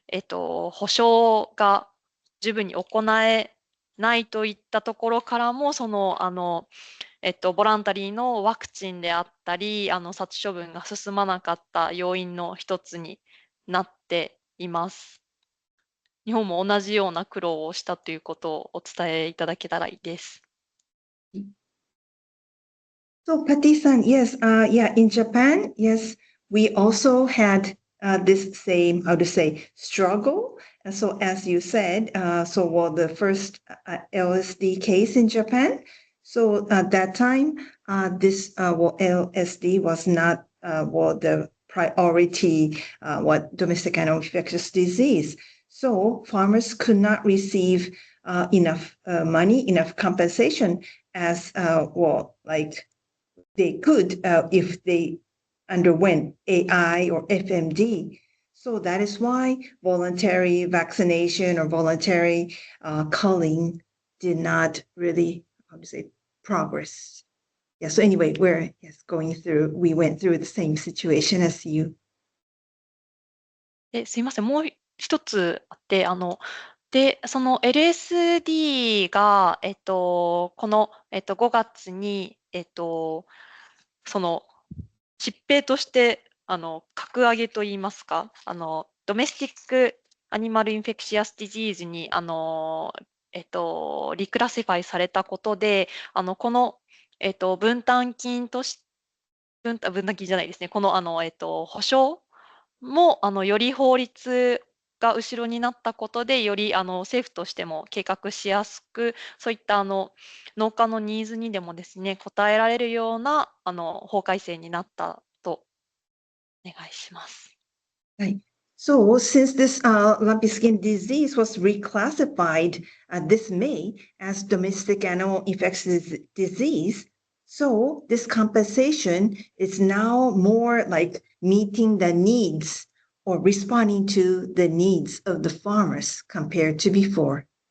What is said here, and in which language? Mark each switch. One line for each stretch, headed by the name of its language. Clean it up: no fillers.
Japanese: 保証が十分に行えないといったところからも、ボランタリーのワクチンであったり、殺処分が進まなかった要因の一つになっています。日本も同じような苦労をしたということをお伝えいただけたらいいです。
English: So Patti-san, yes, in Japan, yes, we also had this same, how to say, struggle. And so as you said, the first LSD case in Japan. So at that time, this LSD was not the priority, domestic animal infectious disease. So farmers could not receive enough money, enough compensation as they could if they underwent AI or FMD. So that is why voluntary vaccination or voluntary culling did not really, progress. Yeah, so anyway, we went through the same situation as you.
Japanese: すいません、もう一つあって、で、その LSD が、この、5月に、その疾病として、格上げといいますか、ドメスティックアニマルインフェクシアスディジーズに、リクラシファイされたことで、この分担金とし、分担金じゃないですね。この、保証も、より法律が後ろになったことで、より、政府としても計画しやすく、そういった、農家のニーズにでもですね、応えられるような、法改正になったと、お願いします。
English: Right. So since this lumpy skin disease was reclassified this May as domestic animal infectious disease, so this compensation is now more like meeting the needs or responding to the needs of the farmers compared to before.